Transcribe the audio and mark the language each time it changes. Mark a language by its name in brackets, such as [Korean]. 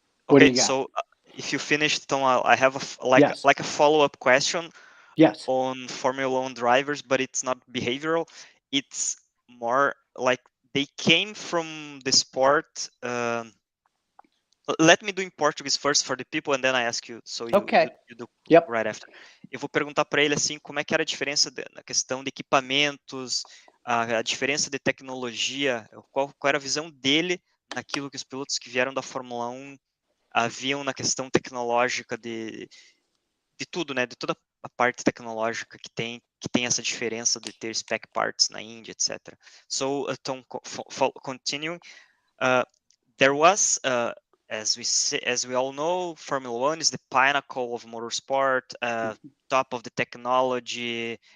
[English] Okay, so if you finished, Tom, I have a follow-up question on Formula One drivers, but it's not behavioral. It's more like they came from the sport. Let me do in Portuguese first for the people, and then I ask you. So you do right after. [Portuguese] Eu vou perguntar para ele assim, como é que era a diferença na questão de equipamentos, a diferença de tecnologia, qual era a visão dele naquilo que os pilotos que vieram da Fórmula 1 haviam na questão tecnológica de tudo, né? De toda a parte tecnológica que tem essa diferença de ter spec parts na Indy, etc. [English] So, Tom, continuing, there was as we all know, Formula One is the pinnacle of motorsport, top of the technology.